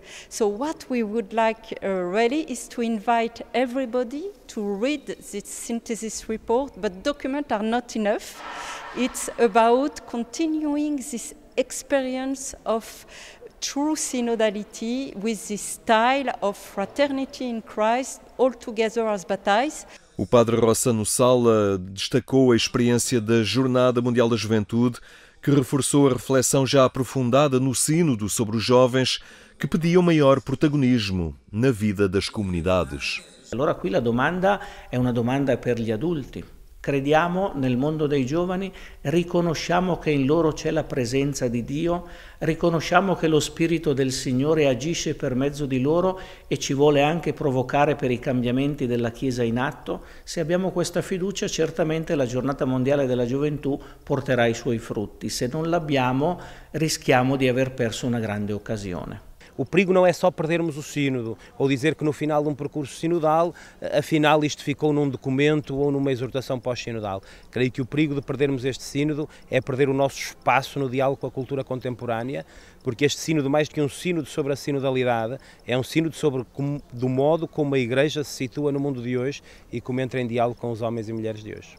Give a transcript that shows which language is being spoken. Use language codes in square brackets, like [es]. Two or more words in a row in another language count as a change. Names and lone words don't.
[en] So what we would like really is to invite everybody to read this synthesis report, but documents are not enough. It's about continuing this experience of true synodality with this style of fraternity in Christ, all together as baptized. [pt] O padre Rossano Sala destacou a experiência da Jornada Mundial da Juventude, que reforçou a reflexão já aprofundada no sínodo sobre os jovens que pediam maior protagonismo na vida das comunidades. [it] Allora qui la domanda è una domanda per gli adulti. Crediamo nel mondo dei giovani, riconosciamo che in loro c'è la presenza di Dio, riconosciamo che lo Spirito del Signore agisce per mezzo di loro e ci vuole anche provocare per i cambiamenti della Chiesa in atto. Se abbiamo questa fiducia, certamente la Giornata Mondiale della Gioventù porterà i suoi frutti. Se non l'abbiamo, rischiamo di aver perso una grande occasione. [pt] O perigo não é só perdermos o sínodo, ou dizer que no final de um percurso sinodal, afinal isto ficou num documento ou numa exortação pós-sinodal. Creio que o perigo de perdermos este sínodo é perder o nosso espaço no diálogo com a cultura contemporânea, porque este sínodo, mais do que um sínodo sobre a sinodalidade, é um sínodo sobre do modo como a Igreja se situa no mundo de hoje e como entra em diálogo com os homens e mulheres de hoje.